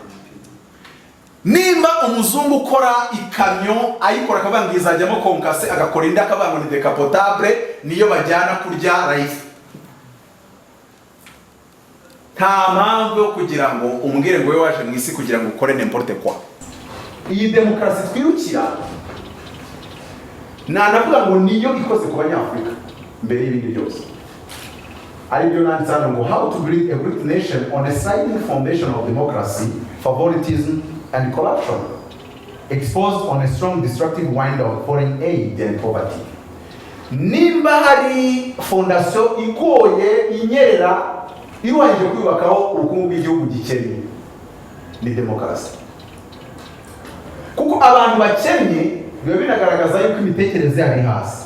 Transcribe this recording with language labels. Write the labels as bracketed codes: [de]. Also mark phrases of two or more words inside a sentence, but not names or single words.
[rw] Nimba umuzungu ukora ikamyo ayikora akavuga izajyamo konkasi, agakora indi akavuga ni decapotable, niyo bajyana kurya life. Nta mpamvu yo kugira ngo umbwire ngo we waje mu isi kugira ngo ukore [fr] n'importe quoi. [rw] Iyi demokarasi twirukira navuga ngo niyo ikoze ku banyafrika mbere y'ibindi byose. Ari byo nanditse hano ngo [en] how to build a great nation on a sliding foundation of democracy, favoritism and corruption, exposed on a strong destructive wind of foreign aid and poverty. [rw] Nimba hari fondation igoye inyerera iruhanje kwibakaho ubukungu bw'igihugu gikennye, ni demokarasi. Kuko abantu bakennye biba binagaragaza yuko imitekerereze yabo iri hasi.